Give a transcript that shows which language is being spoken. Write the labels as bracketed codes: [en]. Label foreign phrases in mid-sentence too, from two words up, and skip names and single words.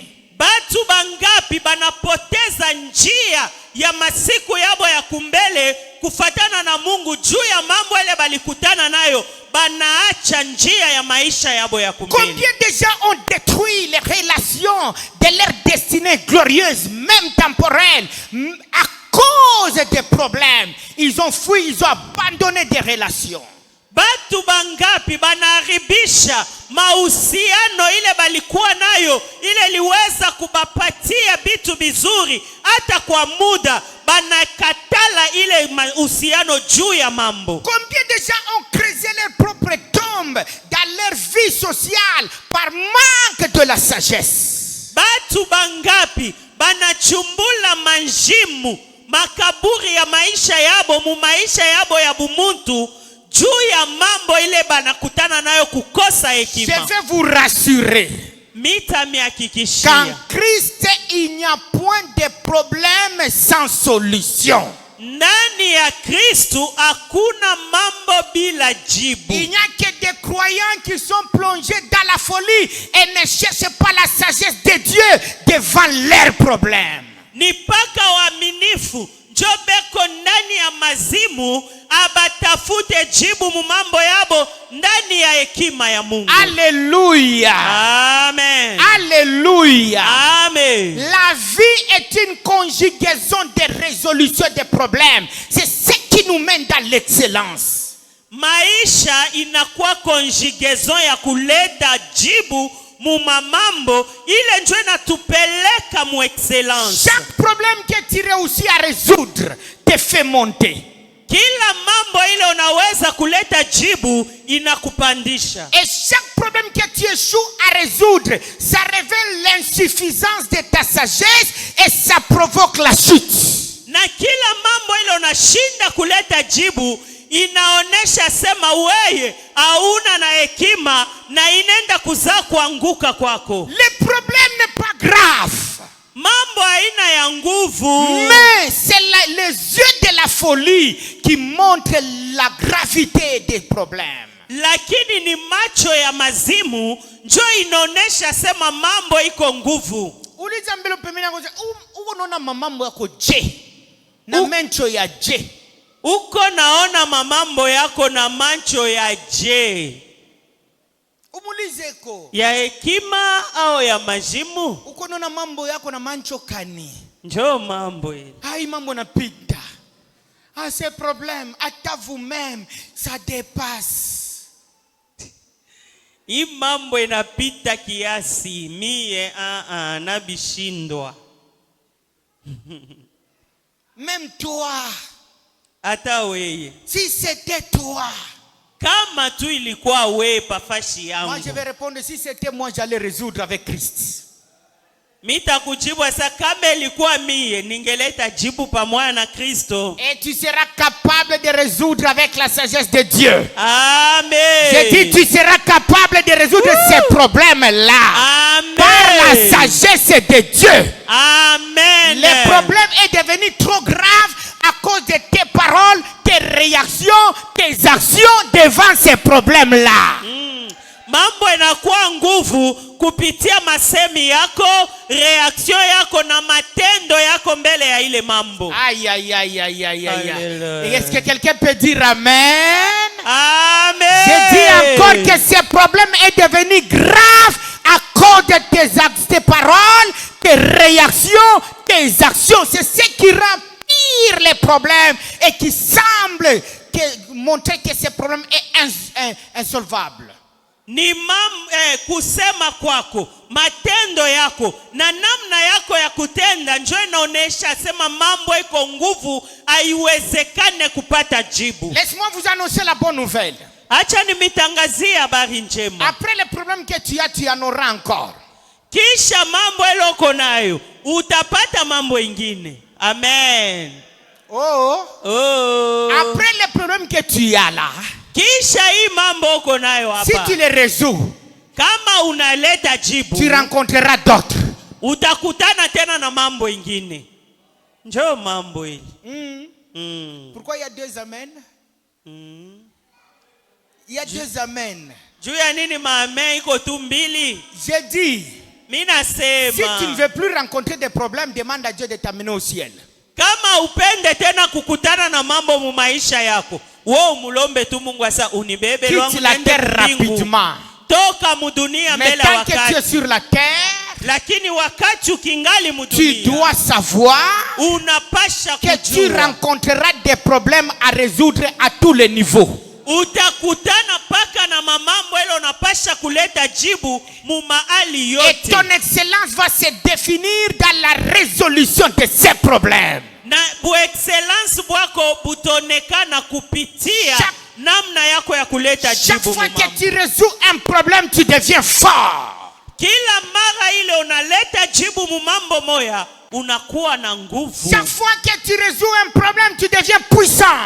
[sw] Batu bangapi banapoteza njia ya masiku yabo ya kumbele kufatana na Mungu juu ya mambo ile balikutana nayo, banaacha njia ya maisha yabo ya kumbele. [fr] Combien de gens ont détruit les relations de leur destinée glorieuse, même temporelle, à cause des problèmes. Ils ont fui, ils ont abandonné des relations. [sw] Batu bangapi banaharibisha mahusiano ile balikuwa nayo, ile liweza kubapatia vitu bizuri hata kwa muda, banakatala ile mahusiano juu ya mambo. [fr] Combien de gens ont creusé leur propre tombe dans leur vie sociale par manque de la sagesse. [sw] Batu bangapi banachumbula manjimu makaburi ya maisha yabo mu maisha yabo ya bumuntu juu ya mambo ile banakutana nayo kukosa [fr] Je [sw] hekima. [fr] vais vous rassurer. [sw] Mita [fr] Qu'en [sw] mihakikishia [fr] Christ, il n'y a point de problème sans solution. [sw] ndani ndani ya Kristo hakuna mambo bila jibu. [fr] Il n'y a que des croyants qui sont plongés dans la folie et ne cherchent pas la sagesse de Dieu devant leurs problèmes. [sw] Ni paka waaminifu njobeko ndani ya mazimu abatafute jibu mu mambo yabo ndani ya hekima ya Mungu. [fr] Alléluia. Amen. Alléluia. Amen. La vie est une conjugaison de résolution des problèmes. C'est ce qui nous mène dans l'excellence. [sw] Maisha inakuwa conjugaison ya kuleta jibu mu mambo ile ndio inatupeleka mu excellence. [fr] Chaque problème que tu réussis à résoudre te fait monter. [sw] Kila mambo ile unaweza kuleta jibu inakupandisha. [fr] Et chaque problème que tu échoues à résoudre, ça révèle l'insuffisance de ta sagesse et ça provoque la chute. [sw] Na kila mambo ile unashinda kuleta jibu inaonesha sema weye hauna na hekima na inenda kuzaa kuanguka kwako. [fr] Le problème n'est pas grave. [sw] Mambo haina ya nguvu. [fr] Mais c'est les yeux de la folie qui montrent la gravité des problèmes. [sw] Lakini ni macho ya mazimu njo inaonesha sema mambo iko nguvu. Uliza mbele pemina ngoja unaona mambo yako je na mencho ya je. Uko naona mamambo yako na macho ya je? Umulize ko ya hekima au ya majimu? Uko naona mambo yako na mancho kani? Njoo mambo hili. Hai mambo napita. [fr] Ah, ces problèmes, hata vous-même, ça dépasse. [sw] Hii mambo inapita kiasi, mie nabishindwa. [fr] Même toi. [sw] Hata weye. [fr] Si c'était toi. [sw] Kama tu ilikuwa wewe pafashi yangu. [fr] Moi je vais répondre, si c'était moi j'allais résoudre avec Christ. [sw] Mita kujibu asa kama ilikuwa mie ningeleta jibu pamoja na Kristo. [fr] Et tu seras capable de résoudre avec la sagesse de Dieu. Amen. Je dis tu seras capable de résoudre ces problèmes-là. Amen. Par la sagesse de Dieu. Amen. Le problème est devenu trop grave à cause de tes paroles, tes réactions, tes actions devant ces problèmes-là. [sw] Mambo inakuwa nguvu kupitia masemi yako, reaction yako na matendo yako mbele ya ile mambo. Aïe aïe aïe aïe aïe aïe. [fr] Est-ce que quelqu'un peut dire amen? Amen. Je dis encore que ce problème est devenu grave à cause de tes paroles, tes réactions, tes actions. C'est ce qui rend pire les problèmes et qui semble montrer que ce problème est insolvable. [sw] Ni kusema kwako, matendo yako na namna yako ya kutenda ndio inaonesha sema mambo iko nguvu, haiwezekane kupata jibu. [fr] Laisse-moi vous annoncer la bonne nouvelle. [sw] Acha nimitangazia habari njema. [fr] Après les problèmes que tu en auras encore. [sw] Kisha mambo eloko nayo utapata mambo ingine. [fr] Amen. Oh. Après les problèmes que tu as là. [sw] Kisha hii mambo uko nayo hapa. [fr] Si tu les résous, [sw] kama unaleta jibu, [fr] tu rencontreras d'autres. [sw] Utakutana tena na mambo ingine. Njoo mambo hili. [fr] Pourquoi il y a deux amen? Il y a deux amen. [sw] Juu ya nini maamen iko tu mbili? [fr] J'ai dit, [sw] Mina sema, [fr] si tu ne veux plus rencontrer des problèmes, demande à Dieu de t'amener au ciel. [sw] Kama upende tena kukutana na mambo mu maisha yako, wewe umulombe tu Mungu asa unibebe [fr] quitte la terre rapidement. [sw] Toka mudunia mbele wakati. [fr] Mais tant que tu es [sw] wakati. [fr] sur la terre, [sw] Lakini wakati ukingali [fr] tu [sw] mudunia, [fr] dois savoir [sw] unapasha [fr] que tu [sw] kujua [fr] rencontreras des problèmes à résoudre à tous les niveaux. [sw] utakutana paka na mamambo ile unapasha kuleta jibu mu mahali [fr] Et [sw] yote. [fr] ton excellence va se définir dans la résolution de ces problèmes. [sw] Na bu excellence bwako butonekana kupitia namna yako ya kuleta [fr] Chaque [sw] jibu [fr] fois [sw] mu [fr] que [sw] mambo. [fr] tu résous un problème, tu deviens fort. [sw] Kila mara ile unaleta jibu mu mambo moya unakuwa na nguvu. [fr] Chaque fois que tu résous un problème, tu deviens puissant.